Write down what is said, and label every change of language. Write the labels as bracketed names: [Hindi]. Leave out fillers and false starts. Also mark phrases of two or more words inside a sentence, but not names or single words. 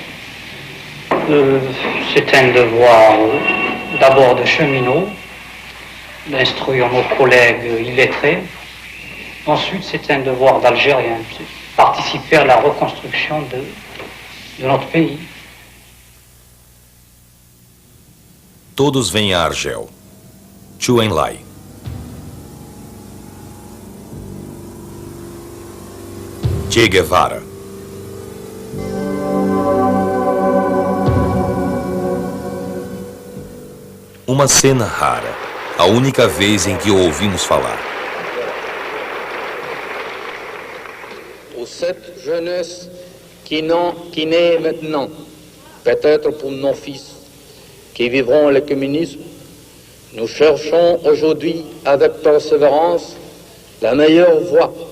[French] C'est un devoir d'abord de cheminot, d'instruire nos collègues illettrés. Ensuite, c'est un devoir d'Algérien, de participer à la reconstruction de notre pays. [Portuguese] Todos vêm a Argel. Chu Enlai. Che Guevara. Uma cena rara, a única vez em que o ouvimos falar. [French] Pour cette jeunesse qui naît maintenant, peut-être pour nos fils qui vivront le communisme, nous cherchons aujourd'hui avec persévérance la meilleure voie.